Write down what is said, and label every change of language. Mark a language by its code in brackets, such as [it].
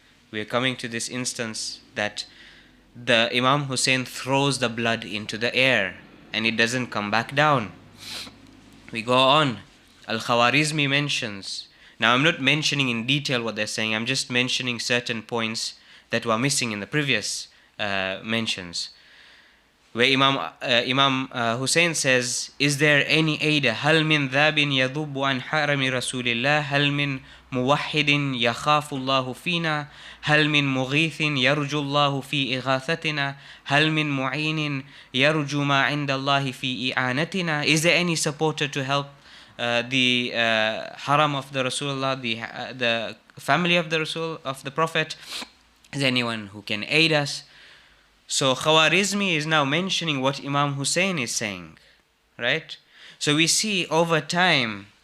[en] We are coming to this instance that the Imam Hussein throws the blood into the air and it doesn't come back down. We go on. Al-Khawarizmi mentions. Now I'm not mentioning in detail what they're saying. I'm just mentioning certain points that were missing in the previous mentions. Where Imam Hussein says, is there any aida? [ar] هل من ذاب يذب عن حرم رسول الله؟ هل من موحد يخاف الله فينا؟ هل من مغيث يرجو الله في إغاثتنا؟ هل من معين يرجو ما عند الله في إعانتنا? [en] Is there any supporter to help the haram of the Rasulullah, the family of the Rasul, of the Prophet? Is there anyone who can aid us? So Khawarizmi is now mentioning what Imam Hussein is saying, right? So we see over time